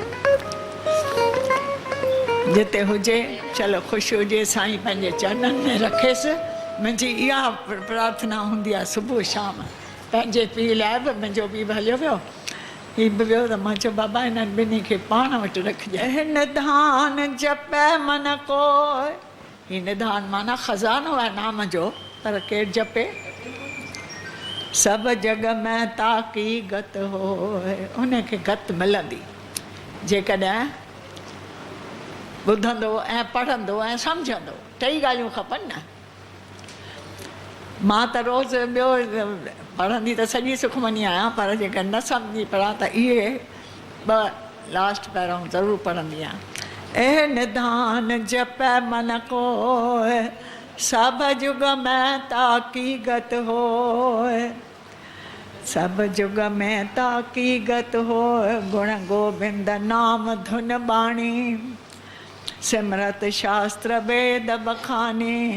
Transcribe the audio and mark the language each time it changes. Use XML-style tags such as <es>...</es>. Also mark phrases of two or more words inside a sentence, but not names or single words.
<sd>जिते हुजे चलो ख़ुशि हुजे, साईं पंहिंजे चरणनि में रखेसि। मुंहिंजी इहा प्रार्थना हूंदी आहे सुबुह शाम। पंहिंजे पीउ लाइ बि मुंहिंजो पीउ बि हलियो वियो, हीउ बि वियो त मां चयो बाबा हिननि ॿिन्ही खे पाण वटि रखिजांइ।</sd> <pa>ਨਿਧਾਨ ਜਪੈ ਮਨ ਕੋ,</pa> <sd>हीउ निधान माना खज़ानो आहे नाम जो, पर केरु जपे।</sd> <pa>ਸਭੁ ਜਗ ਮੈ ਤਾਕੀ ਗਤਿ ਹੋਇ,</pa> <sd>उनखे गत मिलंदी जेकॾहिं ॿुधंदो ऐं पढ़ंदो ऐं सम्झंदो। टई ॻाल्हियूं खपनि न। मां त रोज़ु ॿियो पढ़ंदी त सॼी सुखमनी आहियां, पर जेका न सम्झी पढ़ां त इहे ॿ लास्ट पहिरों ज़रूरु पढ़ंदी आहियां।</sd> <pa>ਏ ਨਿਧਾਨ ਜਪੈ ਮਨ ਕੋ, ਸਭ ਜੁਗ ਮਹਿ ਤਾਕੀਗਤਿ ਹੋਇ, ਸਭ ਜੁਗ ਮਹਿ ਤਾਕੀਗਤਿ ਹੋਇ। ਗੁਣ ਗੋਬਿੰਦ ਨਾਮ ਧੁਨਿ ਬਾਣੀ, ਸਿਮ੍ਰਿਤਿ ਸਾਸਤ੍ਰ ਬੇਦ ਬਖਾਣੀ।</pa>